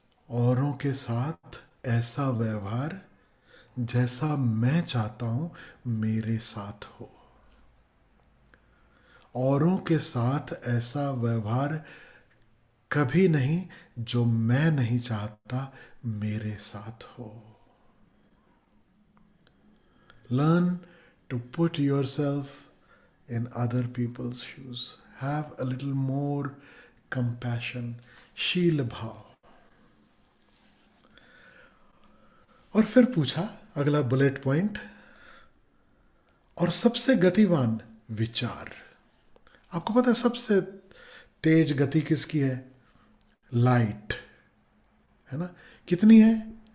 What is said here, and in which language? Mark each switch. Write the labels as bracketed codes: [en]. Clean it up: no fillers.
[hi] औरों के साथ ऐसा व्यवहार जैसा मैं चाहता हूं मेरे साथ हो। औरों के साथ ऐसा व्यवहार कभी नहीं जो मैं नहीं चाहता मेरे साथ हो। [en] Learn to put yourself in other people's shoes. Have a little more compassion. [hi] शील भाव। और फिर पूछा अगला बुलेट पॉइंट, और सबसे गतिवान विचार। आपको पता है सबसे तेज गति किसकी है? लाइट, है ना? कितनी है?